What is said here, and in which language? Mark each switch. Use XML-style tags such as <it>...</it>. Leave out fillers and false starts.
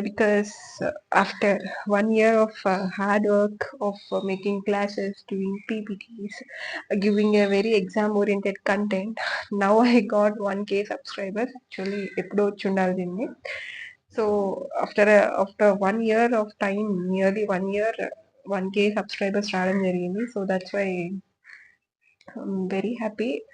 <en>Because after 1 year of hard work of making classes, doing PPTs, giving a very exam-oriented content, now I got 1K subscribers.</en> <te>Actually, ఎప్పుడో వచ్చి ఉండాలి దీన్ని.</te> <en>So after 1 year of time, nearly 1 year, 1K subscribers</en> <te>రావడం జరిగింది.</te> <en>So that's why I'm very happy.</en>